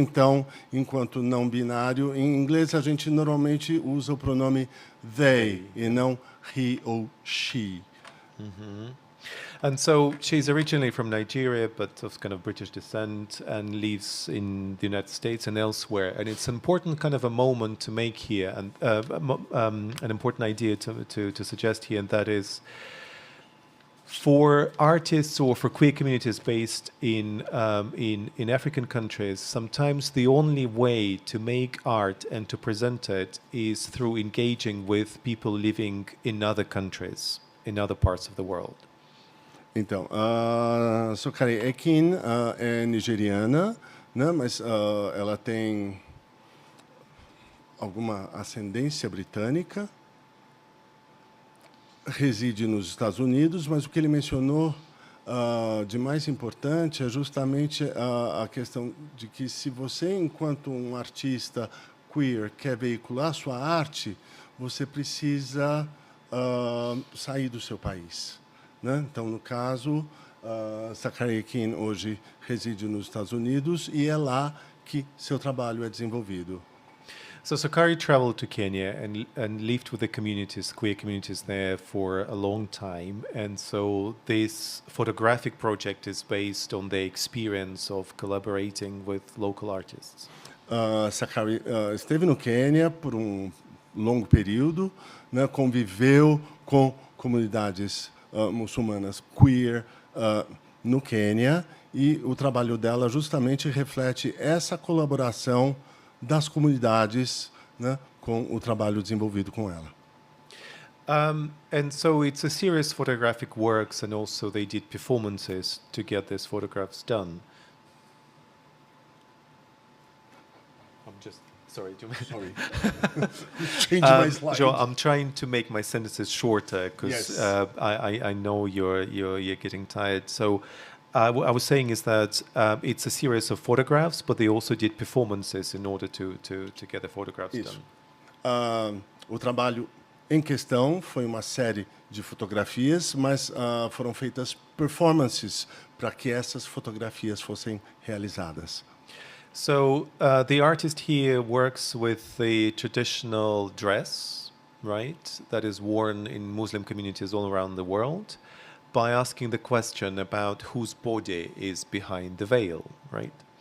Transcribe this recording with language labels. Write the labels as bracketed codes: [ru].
[pt] Então, enquanto não binário, em inglês a gente normalmente usa o pronome they e não he ou she. Mm-hmm. [en] And so she's originally from Nigeria, but of kind of British descent, and lives in the United States and elsewhere. And it's an important kind of a moment to make here, and an important idea to suggest here, and that is for artists or for queer communities based in African countries, sometimes the only way to make art and to present it is through engaging with people living in other countries, in other parts of the world. [pt] Então, a Sakari Ekin é nigeriana, né, mas ela tem alguma ascendência britânica, reside nos Estados Unidos, mas o que ele mencionou de mais importante é justamente a questão de que se você, enquanto um artista queer, quer veicular sua arte, você precisa sair do seu país, né? Então, no caso, Sakari Ekin hoje reside nos Estados Unidos e é lá que seu trabalho é desenvolvido. [en] So Sakari traveled to Kenya and lived with the communities, queer communities there for a long time. And so this photographic project is based on the experience of collaborating with local artists. [pt] Sakari esteve no Quênia por longo período, né, conviveu com comunidades muçulmanas queer no Quênia, e o trabalho dela justamente reflete essa colaboração das comunidades, né, com o trabalho desenvolvido com ela. [en] And so it's a series of photographic works, and also they did performances to get these photographs done. I'm just sorry. Sorry. Change my slide. Joe, I'm trying to make my sentences shorter because Yes. I know you're getting tired. So what I was saying is that it's a series of photographs, but they also did performances in order to get the photographs [pt] Isso. [en] done. [pt] O trabalho em questão foi uma série de fotografias, mas foram feitas performances para que essas fotografias fossem realizadas. [en] So the artist here works with the traditional dress, right, that is worn in Muslim communities all around the world, by asking the question about whose body is behind the veil, right?